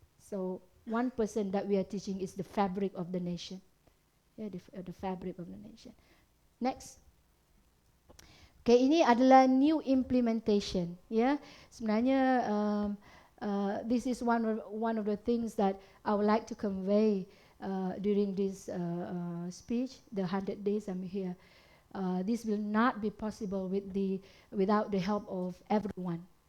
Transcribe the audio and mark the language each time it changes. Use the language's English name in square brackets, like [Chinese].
[English] So one person that we are teaching is the fabric of the nation. Yeah, the fabric of the nation. Next. [Malay] Okay, ini adalah new implementation. [English] Ya, sebenarnya this is one of the things that I would like to convey during this speech. The 100 days I'm here. This will not be possible without the help of everyone.